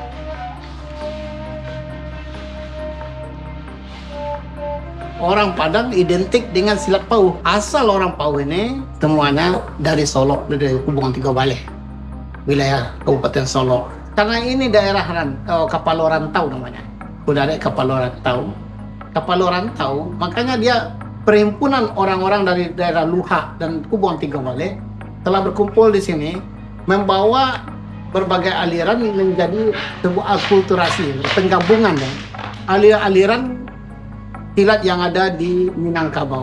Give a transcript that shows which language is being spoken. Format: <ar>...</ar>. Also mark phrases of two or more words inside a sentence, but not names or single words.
<id>Orang Padang identik dengan silat pauh. Asal orang pauh ini semuanya dari Solo, dari Hubungan Tiga Baleh, wilayah Kabupaten Solo. Karena ini daerah Kapalo Rantau namanya. Udah ada Kapalo Rantau. Kapalo Rantau, makanya dia perhimpunan orang-orang dari daerah Luha dan Hubungan Tiga Baleh telah berkumpul di sini, membawa berbagai aliran menjadi sebuah akulturasi, penggabungan aliran silat yang ada di Minangkabau.</id>